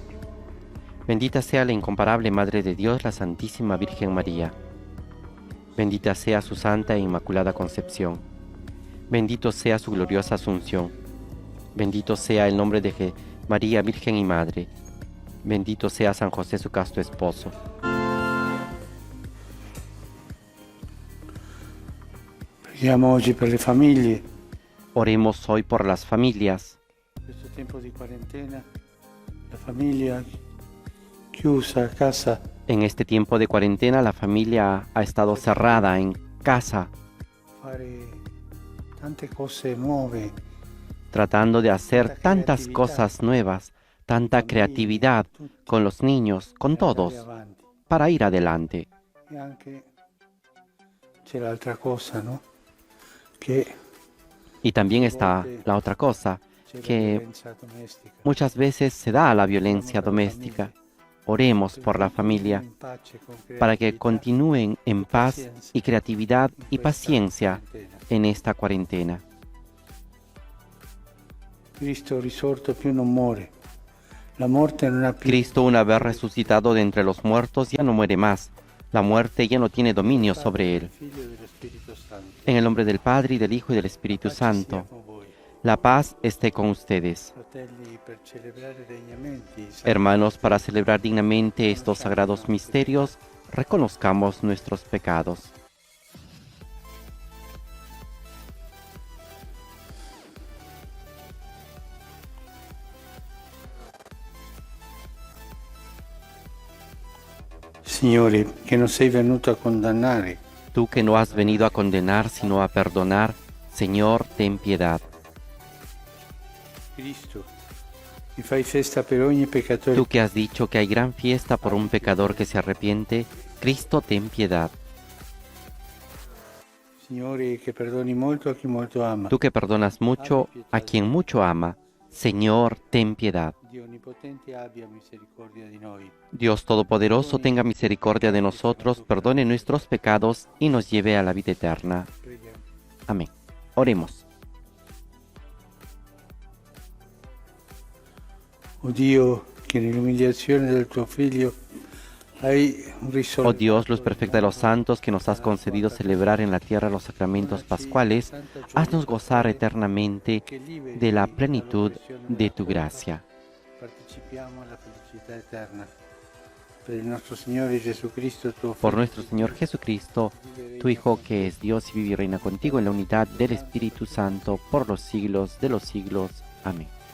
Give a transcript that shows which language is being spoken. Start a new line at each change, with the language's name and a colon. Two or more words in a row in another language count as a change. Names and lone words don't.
Spanish: Bendita sea la incomparable Madre de Dios, la Santísima Virgen María. Bendita sea su santa e inmaculada concepción. Bendito sea su gloriosa asunción. Bendito sea el nombre de María, Virgen y Madre. Bendito sea San José, su casto esposo.
Italian: Preghiamo oggi per le famiglie.
Spanish: Oremos hoy por las familias.
Italian: In questo tempo di quarantena, la famiglia chiusa a casa.
Spanish: En este tiempo de cuarentena, la familia ha estado cerrada en casa,
Italian: Fare tante cose nuove.
Spanish: tratando de hacer tantas cosas nuevas, tanta creatividad con los niños, con todos, para ir adelante.
Italian: E anche c'è l'altra cosa, no? Che
Spanish: Y también está la otra cosa,
Italian: c'è la
Spanish: que
Italian: violenza domestica.
Spanish: muchas veces se da la violencia doméstica. Oremos por la familia
Italian: In pace, con
Spanish: para que
Italian: creatività,
Spanish: continúen en paz y creatividad y paciencia en esta cuarentena.
Italian: Cristo risorto più non muore. La morte non ha più.
Spanish: Cristo, una vez resucitado de entre los muertos, ya no muere más. La muerte ya no tiene dominio sobre él.
Italian: Figlio dello Spirito Santo.
Spanish: En el nombre del Padre, y del Hijo, y del Espíritu
Italian: Pace sia
Spanish: Santo,
Italian: con voi.
Spanish: la paz esté con ustedes.
Italian: Fratelli, per celebrare degnamente i santi
Spanish: Hermanos, para celebrar dignamente estos sagrados misterios, reconozcamos nuestros pecados.
Italian: Signore, che non sei venuto a condannare,
Spanish: Tú que no has venido a condenar, sino a perdonar, Señor, ten piedad.
Italian: Cristo, che fai festa per ogni peccatore.
Spanish: Tú que has dicho que hay gran fiesta por un pecador que se arrepiente, Cristo, ten piedad.
Italian: Signore, che perdoni molto a chi molto ama.
Spanish: Tú que perdonas mucho a quien mucho ama, Señor, ten piedad.
Italian: Dio Onnipotente abbia misericordia di noi.
Spanish: Dios Todopoderoso, tenga misericordia de nosotros, perdone nuestros pecados y nos lleve a la vida eterna.
Italian: Preghiamo.
Spanish: Amén. Oremos.
Italian: O Dio, che nell'umiliazione del tuo Figlio hai risolto.
Spanish: Oh Dios, luz perfecta de los santos, que nos has concedido celebrar en la tierra los sacramentos pascuales, haznos gozar eternamente de la plenitud de tu gracia.
Italian: Partecipiamo alla felicità eterna. Per il nostro Signore Gesù Cristo, tuo
Spanish: Por
Italian: Figlio,
Spanish: nuestro Señor Jesucristo, tu Hijo, que es Dios y vive y reina contigo en la unidad del Espíritu Santo, por los siglos de los siglos. Amén.